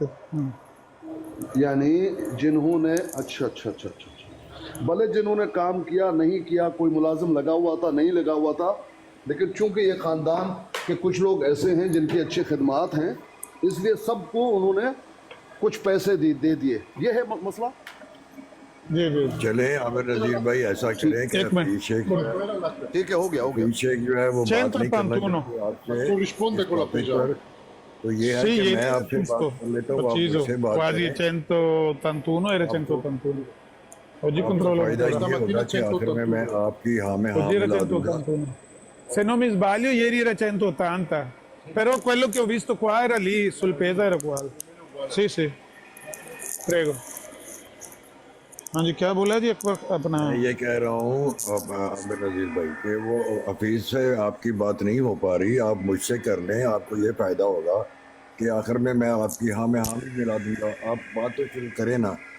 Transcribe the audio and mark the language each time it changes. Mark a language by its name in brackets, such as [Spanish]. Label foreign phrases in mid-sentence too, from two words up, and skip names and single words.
[Hindi] यानी जिन्होंने अच्छा, भले जिन्होंने काम किया नहीं किया, कोई मुलाजिम लगा हुआ था नहीं लगा हुआ था, लेकिन चूंकि ये खानदान के कुछ लोग ऐसे हैं जिनकी अच्छी खिदमात हैं, इसलिए सबको उन्होंने कुछ पैसे दे दिए। ये है मसला। जी जी, चले आमिर नजीर भाई, ऐसा करें कि एक मिनट। हफीज शेख ठीक है, हो गया। हफीज शेख जो है वो बात नहीं करना 131 चाहते आपसे टॉपिक पर। तो ये है [Italian] Sì, [Hindi] कि मैं आपसे बात कर लेता हूँ, आप [Italian] preciso, [Hindi] मुझसे बात [Italian] quasi [Hindi] करें। [Italian] 181, era 181. Oggi controllo. [Hindi] फायदा ये होगा कि आखिर में मैं आपकी हाँ में हाँ [Italian] Oggi era [Hindi] मिला दूंगा। [Italian] 181. Se non mi sbaglio, ieri era 180. Però quello che ho visto qua era lì, sul peso era uguale. Sì, sì. Prego. [Hindi] हाँ जी, क्या बोला जी अपना? मैं ये कह रहा हूँ आमिर नजीर भाई कि वो हफीज से आपकी बात नहीं हो पा रही, आप मुझसे कर लें, आपको ये फायदा होगा कि आखिर में मैं आपकी हाँ में हाँ भी मिला दूंगा। आप बात तो शुरू करें ना।